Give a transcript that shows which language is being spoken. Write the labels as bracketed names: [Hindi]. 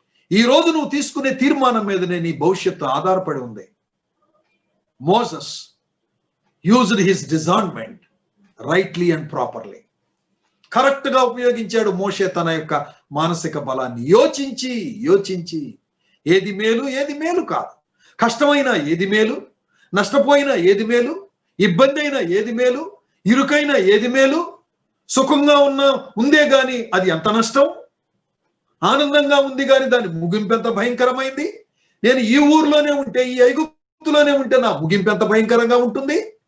[Telugu] ఈ రోజు నువ్వు తీసుకునే తీర్మానం మీదనే నీ భవిష్యత్తు ఆధారపడి ఉంది. [English] Moses used his discernment rightly and properly. [Telugu] Correct గా ఉపయోగించాడు మోషే తన యొక్క మానసిక బలాన్ని. యోచించి యోచించి ఏది మేలు, ఏది మేలు కాదు, కష్టమైనా ఏది మేలు, నష్టపోయినా ఏది మేలు, ఇబ్బంది అయినా ఏది మేలు, ఇరుకైనా ఏది మేలు, సుఖంగా ఉందే గాని అది ఎంత నష్టం, ఆనందంగా ఉంది కానీ దాని ముగింపు ఎంత భయంకరమైంది, నేను ఈ ఊర్లోనే ఉంటే, ఈ ఐగుప్తులోనే ఉంటే నా ముగింపు ఎంత భయంకరంగా ఉంటుంది.